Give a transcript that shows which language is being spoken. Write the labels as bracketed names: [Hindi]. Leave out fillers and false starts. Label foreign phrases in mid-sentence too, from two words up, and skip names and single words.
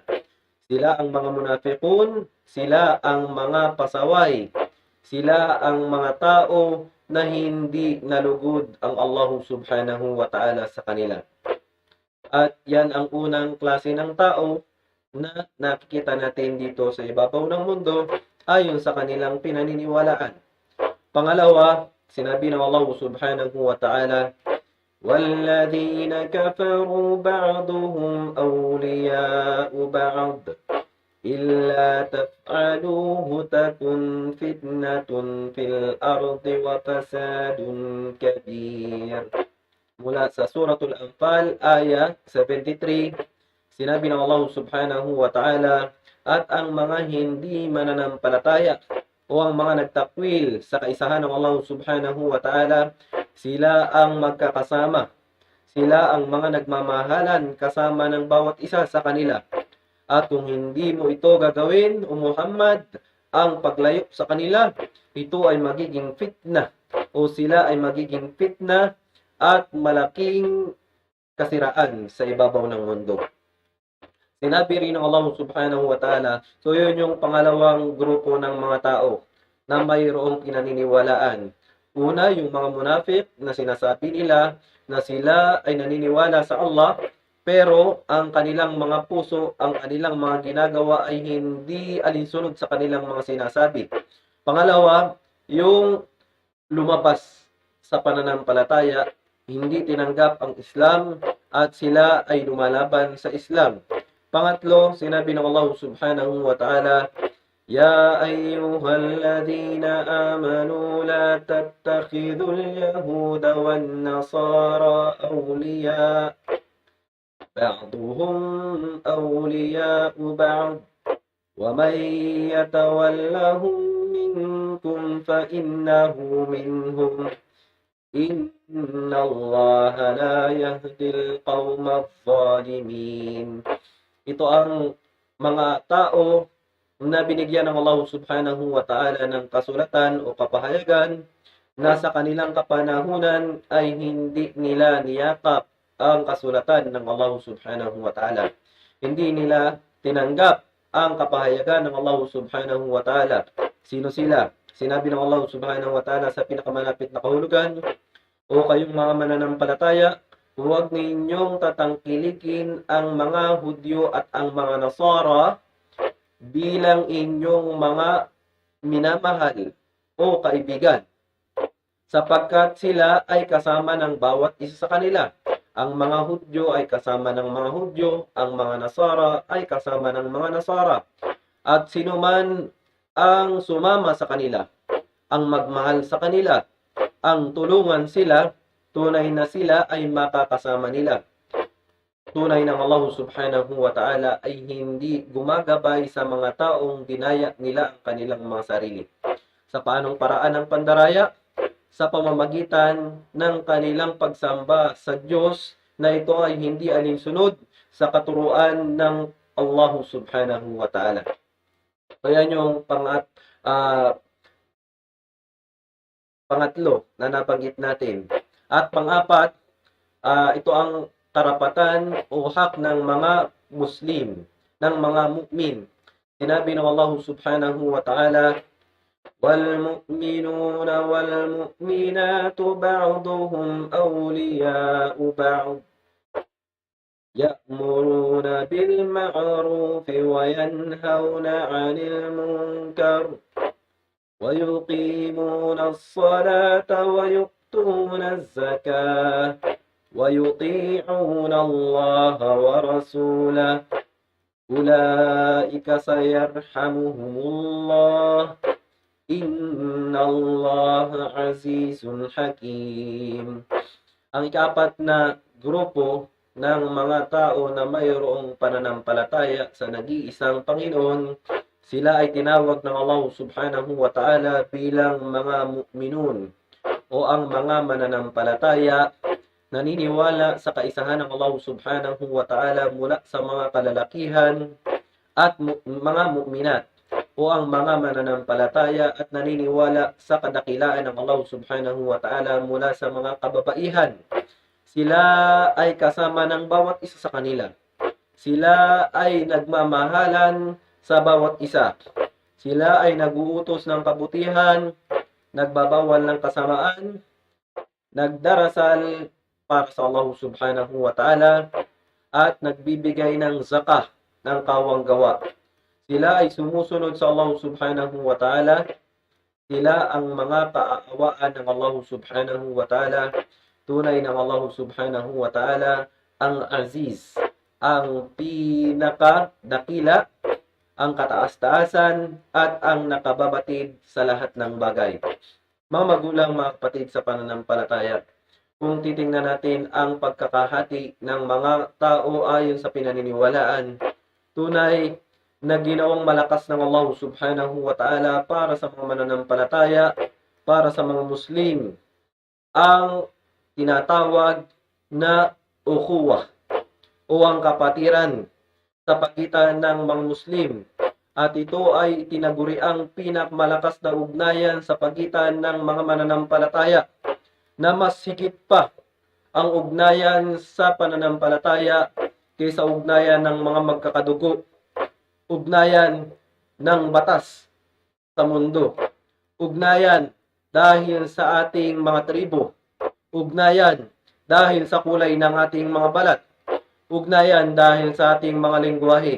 [Filipino] Sila ang mga munafiqun, sila ang mga pasaway, sila ang mga tao na hindi nalugod ang Allah [Arabic] سبحانه وتعالى [Filipino] sa kanila. At yan ang unang klase ng tao na nakikita natin dito sa ibabaw ng mundo ayon sa kanilang pinaniniwalaan. Pangalawa, sinabi ng [Arabic] الله سبحانه وتعالى, وَالَّذِينَ كَفَرُوا بَعْضُهُمْ أَوْلِيَاءُ بَعْضٍ إِلَّا تَفْعَلُوهُ تَكُنْ فِتْنَةٌ فِي الْأَرْضِ وَفَسَادٌ كَبِيرٌ. [Filipino] Mula sa Suratul Anfal, Aya 73, sinabi ng Allah [Arabic] سبحانه وتعالى, [Filipino] at ang mga hindi mananampalataya o ang mga nagtakwil sa kaisahan ng Allah [Arabic] سبحانه وتعالى, [Filipino] sila ang magkakasama. Sila ang mga nagmamahalan kasama ng bawat isa sa kanila. At kung hindi mo ito gagawin, O Muhammad, ang paglayo sa kanila, ito ay magiging fitna o sila ay magiging fitna at malaking kasiraan sa ibabaw ng mundo. Sinabi rin ng Allah [Arabic] سبحانه وتعالى, [Filipino] so yun yung pangalawang grupo ng mga tao na mayroong pinaniniwalaan. Una, yung mga munafik na sinasabi nila na sila ay naniniwala sa Allah, pero ang kanilang mga puso, ang kanilang mga ginagawa ay hindi alinsunod sa kanilang mga sinasabi. Pangalawa, yung lumabas sa pananampalataya, hindi tinanggap ang Islam at sila ay lumalaban sa Islam. Pangatlo, sinabi ng Allah [Arabic] سبحانه وتعالى, يا أيها الذين آمنوا لا تتخذوا اليهود والنصارى أولياء بعضهم أولياء بعض ومن يتولهم منكم فإنه منهم إن الله لا يهدي القوم الظالمين. [Filipino] Ito ang mga tao na binigyan ng Allah [Arabic] سبحانه وتعالى [Filipino] ng kasulatan o kapahayagan na sa kanilang kapanahunan ay hindi nila niyakap ang kasulatan ng Allah [Arabic] سبحانه وتعالى. [Filipino] Hindi nila tinanggap ang kapahayagan ng Allah [Arabic] سبحانه وتعالى. [Filipino] Sino sila? Sinabi ng Allah [Arabic] سبحانه وتعالى [Filipino] sa pinakamalapit na kahulugan, o kayong mga mananampalataya, huwag ninyong tatangkilikin ang mga Hudyo at ang mga Nasara bilang inyong mga minamahal o kaibigan, sapagkat sila ay kasama ng bawat isa sa kanila. Ang mga Hudyo ay kasama ng mga Hudyo, ang mga Nasara ay kasama ng mga Nasara. At sinuman ang sumama sa kanila, ang magmahal sa kanila, ang tulungan sila, tunay na sila ay makakasama nila. Tunay ng Allah [Arabic] سبحانه وتعالى [Filipino] ay hindi gumagabay sa mga taong dinaya nila ang kanilang mga sarili. Sa paanong paraan ng pandaraya? Sa pamamagitan ng kanilang pagsamba sa Diyos na ito ay hindi alinsunod sa katuruan ng Allah [Arabic] سبحانه وتعالى. [Filipino] Kaya yung pangatlo na nabanggit natin. At pang-apat, ito ang karapatan o hak ng mga Muslim, ng mga mu'min. Sinabi ng [Arabic] الله سبحانه وتعالى, وَالْمُؤْمِنُونَ وَالْمُؤْمِنَاتُ بَعْضُهُمْ أَوْلِيَاءُ بَعْضٍ يَأْمُرُونَ بِالْمَعْرُوفِ وَيَنْهَوْنَ عَنِ الْمُنكَرِ وَيُقِيمُونَ الصَّلَاةَ وَيُؤْتُونَ الزَّكَاةَ وَيُطِيعُونَ اللَّهَ وَرَسُولَهُ أُولَئِكَ سَيَرْحَمُهُمُ اللَّهُ إِنَّ اللَّهَ عَزِيزٌ حَكِيمٌ. [Filipino] Ang ikapat na grupo ng mga tao na mayroong pananampalataya sa nag-iisang Panginoon, sila ay tinawag ng Allah [Arabic] سبحانه وتعالى [Filipino] bilang mga mu'minun o ang mga mananampalataya naniniwala sa kaisahan ng Allah [Arabic] سبحانه وتعالى [Filipino] mula sa mga kalalakihan at mga mu'minat o ang mga mananampalataya at naniniwala sa kadakilaan ng Allah subhanahu wa ta'ala mula sa mga kababaihan. Sila ay kasama ng bawat isa sa kanila. Sila ay nagmamahalan sa bawat isa. Sila ay naguutos ng kabutihan, nagbabawal ng kasamaan, nagdarasal para sa Allah [Arabic] سبحانه وتعالى, [Filipino] at nagbibigay ng zakah ng kawang gawa. Sila ay sumusunod sa Allah [Arabic] سبحانه وتعالى. [Filipino] Sila ang mga kaaawaan ng Allah [Arabic] سبحانه وتعالى. [Filipino] Tunay ng Allah [Arabic] سبحانه وتعالى [Filipino] ang Aziz, ang pinakadakila, ang kataas-taasan, at ang nakababatid sa lahat ng bagay. Mga magulang, mga kapatid sa pananampalataya, kung titingnan natin ang pagkakahati ng mga tao ayon sa pinaniniwalaan, tunay na ginawang malakas ng Allah [Arabic] سبحانه وتعالى [Filipino] para sa mga mananampalataya, para sa mga Muslim, ang tinatawag na ukhuwah o ang kapatiran sa pagitan ng mga Muslim. At ito ay tinaguriang pinakmalakas na ugnayan sa pagitan ng mga mananampalataya, na mas higit pa ang ugnayan sa pananampalataya kaysa ugnayan ng mga magkakadugo, ugnayan ng batas sa mundo, ugnayan dahil sa ating mga tribo, ugnayan dahil sa kulay ng ating mga balat, ugnayan dahil sa ating mga lengguwahe.